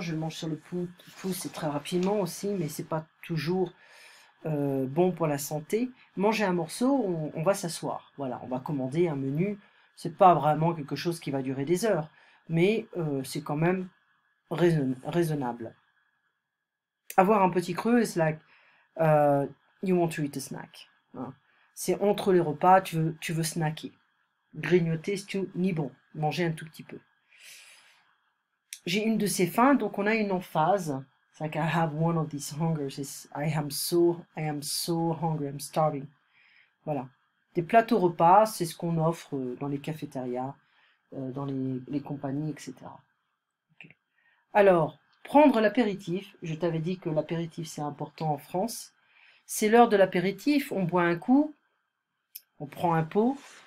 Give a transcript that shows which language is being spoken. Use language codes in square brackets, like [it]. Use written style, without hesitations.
[fr] Je mange sur le pouce, c'est très rapidement aussi, mais c'est pas toujours bon pour la santé. Manger un morceau, on va s'asseoir. Voilà, on va commander un menu. C'est pas vraiment quelque chose qui va durer des heures, mais c'est quand même raisonnable. Avoir un petit creux, [en] it's like you want to eat a snack. Hein. [fr] C'est entre les repas, tu veux snacker. Grignoter, c'est ni bon. Manger un tout petit peu. J'ai une de ces faims, donc on a une emphase. [en] It's like I have one of these hungers. I am so hungry, I'm starving. [fr] Voilà. Des plateaux repas, c'est ce qu'on offre dans les cafétérias, dans les compagnies, etc. Okay. Alors, prendre l'apéritif. Je t'avais dit que l'apéritif, c'est important en France. C'est l'heure de l'apéritif. On boit un coup, on prend un pot.